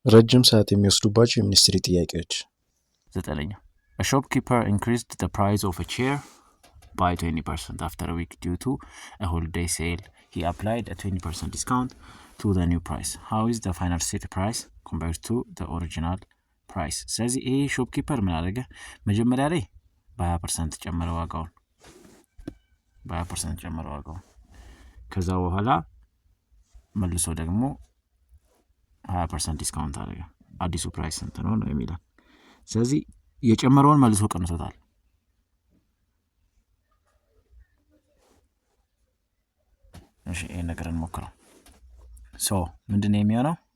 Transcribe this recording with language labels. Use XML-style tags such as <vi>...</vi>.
<am>ረጅም ሰዓት የሚወስዱባቸው የሚኒስትሪ ጥያቄዎች።</am> <en>ዘጠነኛ A shopkeeper increased the price of a chair by 20% after a week due to a holiday sale. He applied a 20% discount to the new price. How is the final set price compared to the original price?</en> <am>ስለዚህ ይሄ ሾፕኪፐር ምን አደረገ? መጀመሪያ ላይ በ20% ጨመረ ዋጋውን በ20% ጨመረ ዋጋውን ከዛ በኋላ መልሶ ደግሞ 20% ዲስካውንት አደረገ። አዲሱ ፕራይስ ስንት ነው ነው የሚለው። ስለዚህ የጨመረውን መልሶ ቀንሶታል። እሺ ይሄን ነገር እንሞክረው። ምንድነው የሚሆነው?</am>